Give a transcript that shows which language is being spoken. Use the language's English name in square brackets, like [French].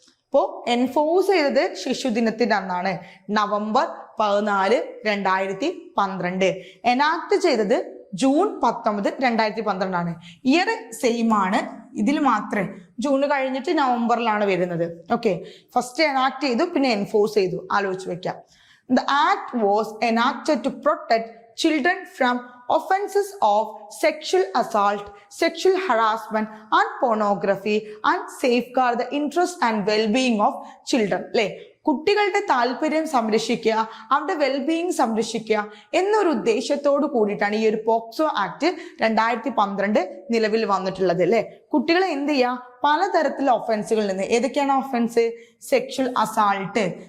[Malayalam] അപ്പോ എൻഫോഴ്സ് ചെയ്തത് ശിശുദിനത്തിന്റെ അന്നാണ്, November 14, 2012. എനാക്ട് ചെയ്തത് ജൂൺ 19, 2012 ഇയർ സെയിം ആണ്. ഇതിൽ മാത്രമേ ജൂൺ കഴിഞ്ഞിട്ട് നവംബറിലാണ് വരുന്നത്. ഓക്കെ, ഫസ്റ്റ് എനാക്ട് ചെയ്തു, പിന്നെ എൻഫോഴ്സ് ചെയ്തു. ആലോചിച്ച് വെക്കാം. [English] The act was enacted to protect children from offenses of sexual assault, sexual harassment and pornography and safeguard the interest and well-being of children. [Malayalam] അല്ലേ, കുട്ടികളുടെ താല്പര്യം സംരക്ഷിക്കുക, അവരുടെ വെൽബീയിങ് സംരക്ഷിക്കുക എന്നൊരു ഉദ്ദേശത്തോട് കൂടിയിട്ടാണ് ഈ ഒരു പോക്സോ ആക്ട് 2012 നിലവിൽ വന്നിട്ടുള്ളത് അല്ലെ. കുട്ടികളെ എന്ത് ചെയ്യുക, പലതരത്തിലുള്ള ഒഫൻസുകളിൽ നിന്ന്, ഏതൊക്കെയാണ് ഒഫൻസ്, സെക്ഷൽ അസാൾട്ട്.